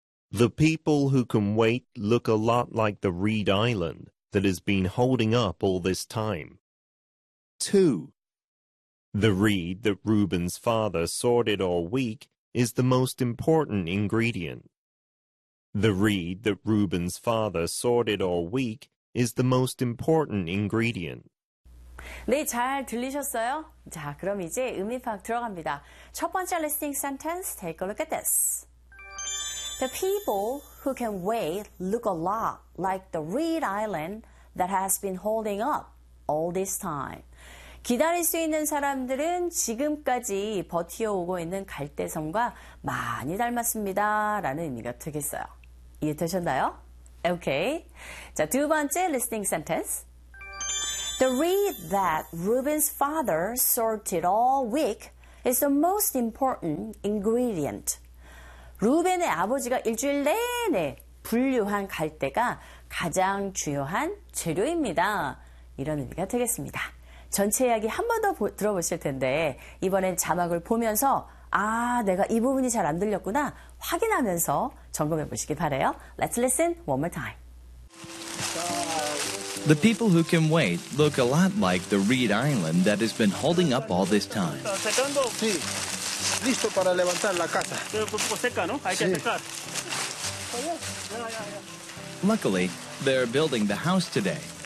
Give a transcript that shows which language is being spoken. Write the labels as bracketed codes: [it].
[en] The people who can wait look a lot like the reed island that has been holding up all this time. 2. The reed that Reuben's father sorted all week is the most important ingredient. The reed that Reuben's father sorted all week is the most important ingredient. [ko] 네, 잘 들리셨어요? 자, 그럼 이제 의미 파악 들어갑니다. 첫 번째 [en] listening sentence, take a look at this. The people who can wait look a lot like the reed island that has been holding up all this time. [ko] 기다릴 수 있는 사람들은 지금까지 버티어오고 있는 갈대섬과 많이 닮았습니다. 라는 의미가 되겠어요. 이해되셨나요? Okay. 자, 두 번째 listening sentence. [en] The reed that Reuben's father sorted all week is the most important ingredient. [ko] 루벤의 아버지가 일주일 내내 분류한 갈대가 가장 중요한 재료입니다. 이런 의미가 되겠습니다. 전체 이야기 한 번 더 들어보실 텐데 이번엔 자막을 보면서 아, 내가 이 부분이 잘 안 들렸구나 확인하면서 점검해 보시기 바래요. [en] Let's listen one more time. The people who can wait look a lot like the reed island that has been holding up all this time. [es] Sí. Listo para levantar la casa. Seca, ¿no? Hay que secar. [en] Luckily, they're building the house today.